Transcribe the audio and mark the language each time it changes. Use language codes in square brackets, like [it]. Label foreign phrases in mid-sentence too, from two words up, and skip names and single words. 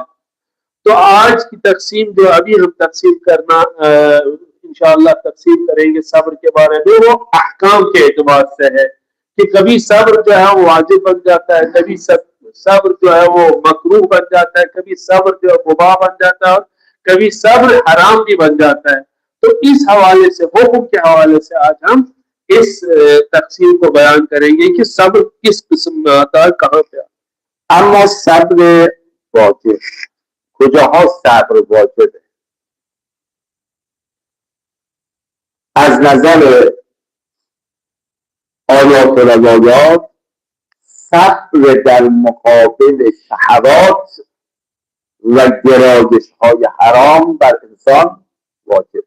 [ur] تو آج کی تقسیم جو ابھی ہم تقسیم کرنا انشاءاللہ تقسیم کریں گے صبر کے بارے میں، وہ احکام کے اعتبار سے ہے کہ کبھی صبر جو ہے وہ واجب بن جاتا ہے، کبھی صبر جو ہے وہ مکروہ بن جاتا ہے، کبھی صبر جو ہے مباح بن جاتا ہے اور کبھی صبر حرام بھی بن جاتا ہے. تو اس حوالے سے، حکم کے حوالے سے آج ہم اس تقسیم کو بیان کریں گے کہ صبر کس قسم میں آتا ہے، کہاں پہ آتا ہے. [fa] اما صبر واجب کجاها صبر واجبه؟ از نظر آیات و روایات صبر در مقابل شهوات و گرایش های حرام بر انسان واجبه.